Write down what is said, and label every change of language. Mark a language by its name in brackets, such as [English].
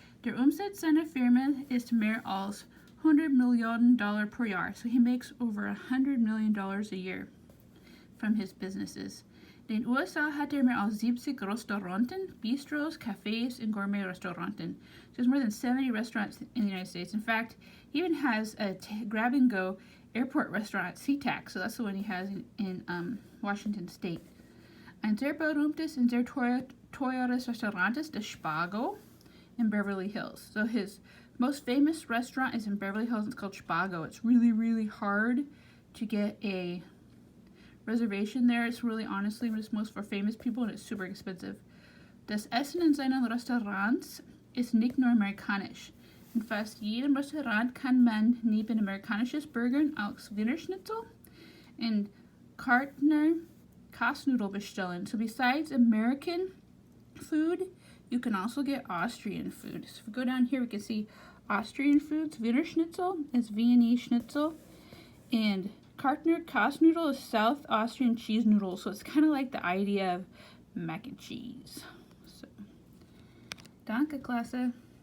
[German] Der Umsatz seiner Firma ist mehr als $100 million per Jahr, [English] so he makes over $100 million a year from his businesses. [German] In den USA hat mehr als 70 Restauranten, Bistros, Cafés, and Gourmet Restauranten. [English] So there's more than 70 restaurants in the United States. In fact, he even has a grab-and-go airport restaurant, SeaTac, so that's the one he has in Washington State. [German] Ein sehr berühmtes und sehr teures Restaurant ist das Spago in Beverly Hills. [English] So his most famous restaurant is in Beverly Hills. It's called Spago. It's really, really hard to get a reservation there. It's really, honestly, it's most for famous people, and it's super expensive. [German] Das Essen in seinen Restaurants ist nicht nur amerikanisch. In fast jedem Restaurant kann man neben amerikanisches Burgern auch Wiener Schnitzel und Kartner Kasnudel bestellen. [English] So besides American food, you can also get Austrian food. So if we go down here, we can see Austrian foods. Wiener Schnitzel is Viennese Schnitzel, and Kartner Kasnudel is South Austrian cheese noodles. So it's kind of like the idea of mac and cheese. So, [German] danke, Klasse.